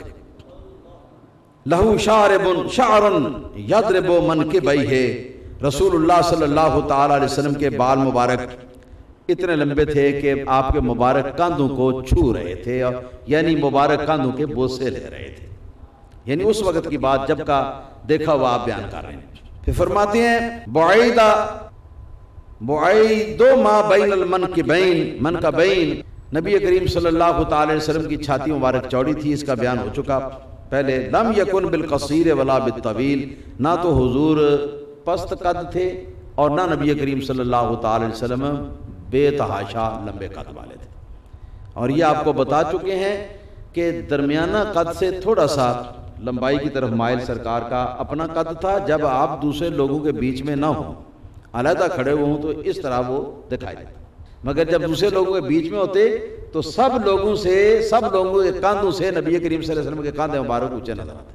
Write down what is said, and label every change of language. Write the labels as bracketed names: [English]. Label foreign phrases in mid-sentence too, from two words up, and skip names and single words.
[Arabic] لہو شعر یضرب منکبیہ، [Urdu] رسول اللہ [Arabic] صلی اللہ تعالی علیہ وسلم [Urdu] کے بال مبارک اتنے لمبے تھے کہ آپ کے مبارک کاندھوں کو چھو رہے تھے، یعنی مبارک کاندھوں کے بوسے لے رہے تھے، یعنی اس وقت کی بات جب کا دیکھا ہوا آپ بیان کر رہے ہیں۔ پھر فرماتے ہیں [Arabic] بعید ما بین المنکبین، [Urdu] منکبین، نبی کریم [Arabic] صلی اللہ تعالی علیہ وسلم [Urdu] کی چھاتی مبارک چوڑی تھی، اس کا بیان ہو چکا پہلے۔ [Arabic] لم یکن بالقصیر ولا بالطویل، [Urdu] نہ تو حضور پست قد تھے اور نہ نبی کریم [Arabic] صلی اللہ تعالی علیہ وسلم [Urdu] بے تحاشا لمبے قد والے تھے۔ اور یہ آپ کو بتا چکے ہیں کہ درمیانہ قد سے تھوڑا سا لمبائی کی طرف مائل سرکار کا اپنا قد تھا، جب آپ دوسرے لوگوں کے بیچ میں نہ ہوں، علیحدہ کھڑے ہوئے ہوں تو اس طرح وہ دکھائی دیتا، مگر جب دوسرے لوگوں کے بیچ میں ہوتے تو سب لوگوں کے کاندھوں سے نبی کریم [Arabic] صلی اللہ علیہ وسلم [Urdu] کے کاندھے مبارک اونچے نظر آتے۔